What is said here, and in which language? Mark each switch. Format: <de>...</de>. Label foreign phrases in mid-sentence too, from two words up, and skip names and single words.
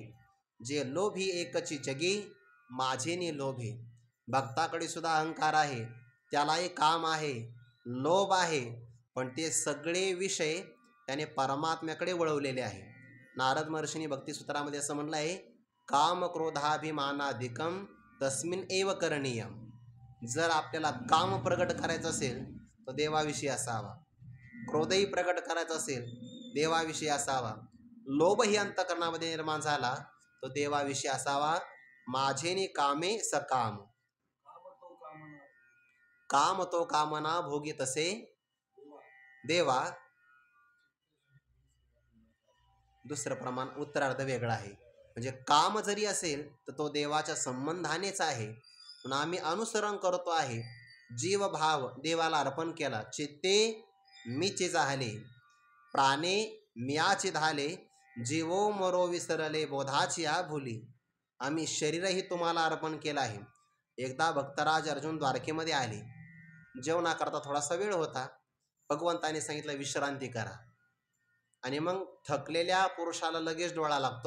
<mr>जे लोभी एकची जगी माझेनी लोभे. भक्ताकडे सुद्धा अहंकार आहे, त्यालाही काम आहे, लोभ आहे, पण ते सगळे विषय त्याने परमात्म्याकडे वळवलेले आहे. नारद महर्षींनी भक्तिसूत्रामध्ये असं म्हणलं आहे,</mr> <sa>काम क्रोधाभिमानाधिकम तस्मिन एव करणीयम.</sa> <mr>जर आपल्याला काम प्रगट करायचं असेल तर देवाविषयी असावा, क्रोधही प्रगट करायचा असेल देवाविषयी असावा, लोभही अंतकरणामध्ये निर्माण झाला तो देवाविषयी असावा. माझेनी कामे सकाम, काम तो कामना भोगी तसे देवा. दुसरं प्रमाण उत्तरार्ध वेगळा आहे. म्हणजे काम जरी असेल तर तो देवाच्या संबंधानेच आहे. पण आम्ही अनुसरण करतो आहे, जीवभाव देवाला अर्पण केला. चित्ते मीचे झाले, प्राणे मियाचे धाले, जीवो मरो विसरले बोधाची या भुली. आम्ही शरीरही तुम्हाला अर्पण केलं आहे. एकदा भक्तराज अर्जुन द्वारकेमध्ये आले. जेवणाकरता थोडासा वेळ होता. भगवंताने सांगितलं विश्रांती करा. आणि मग थकलेल्या पुरुषाला लगेच डोळा लागतो.</mr>